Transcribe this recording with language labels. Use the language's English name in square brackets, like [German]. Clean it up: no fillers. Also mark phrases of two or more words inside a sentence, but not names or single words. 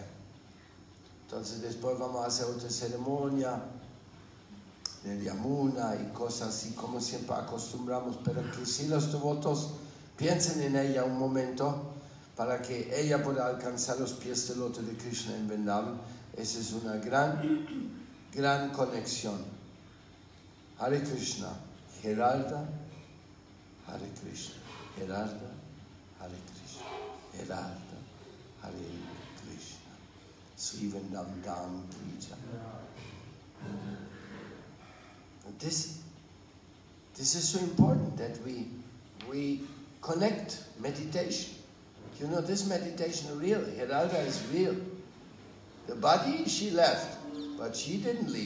[Spanish] Entonces después vamos a hacer otra ceremonia de Yamuna y cosas así como siempre acostumbramos, pero que si los devotos piensen en ella un momento para que ella pueda alcanzar los pies del loto de Krishna en Vrindavan. Esa es una gran conexión. [Sanskrit] Hare Krishna, Gerarda, Hare Krishna, Gerarda, Hare Krishna, Gerarda, Hare Krishna. [Hindi] Sri Vrindavan Dham Ki Jai. [English] This is so important that we connect meditation. You know, this meditation is real. Heralda is real. The body, she left, but she didn't leave.